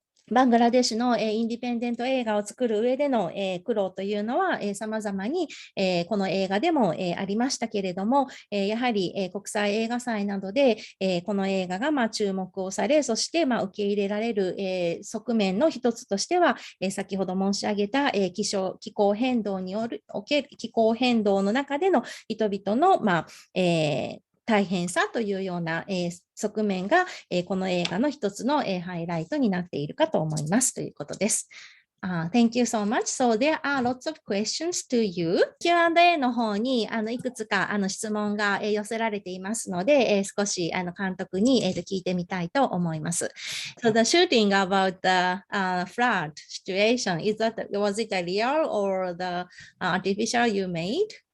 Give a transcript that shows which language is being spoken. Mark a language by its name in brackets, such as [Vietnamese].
[Japanese] バングラデシュのインディペンデント映画を作る上での苦労というのは様々にこの映画でもありましたけれども、やはり国際映画祭などでこの映画が注目をされ、そして受け入れられる側面の一つとしては、先ほど申し上げた気候変動による気候変動の中での人々の大変さというような側面がこの映画の一つのハイライトになっているかと思いますということです。 [English] Thank you so much. So there are lots of questions to you. [Japanese] Q&A の方にいくつか質問が寄せられていますので、少し監督に聞いてみたいと思います。 [English] So the shooting about the flood situation, was it a real or the artificial you made?